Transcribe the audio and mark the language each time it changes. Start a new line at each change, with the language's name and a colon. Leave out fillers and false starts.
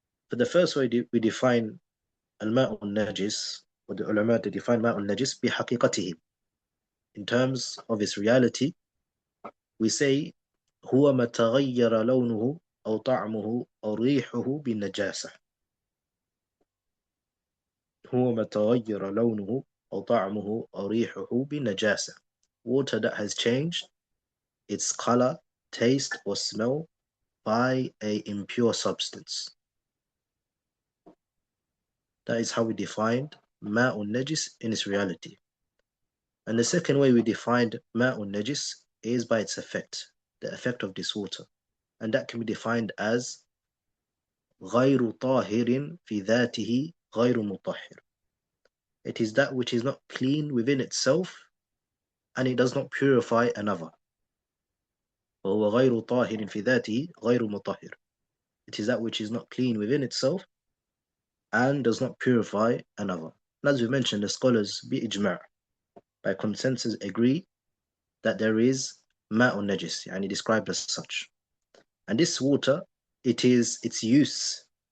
English: For the first way we define الماء النجس, or the ulama to define
Arabic: ماء النجس بحقيقته,
English: in terms of its reality, we say
Arabic: هو ما تغير لونه أو طعمه أو ريحه بالنجاسة. هو ما تغير لونه أو طعمه أو ريحه بالنجاسة.
English: Water that has changed its color, taste, or smell by a impure substance. That is how we defined ma'un najis in its reality. And the second way we defined ma'un najis is by its effect, the effect of this water. And that can be defined as
Arabic: غير طاهر في ذاته غير مطهر.
English: It is that which is not clean within itself, and it does not purify another.
Arabic: وهو غير طاهر في ذاته غير مطهر.
English: It is that which is not clean within itself and does not purify another. And as we mentioned, the scholars بإجماع, by consensus, agree that there is ma'un najis, and described as such. And this water, its use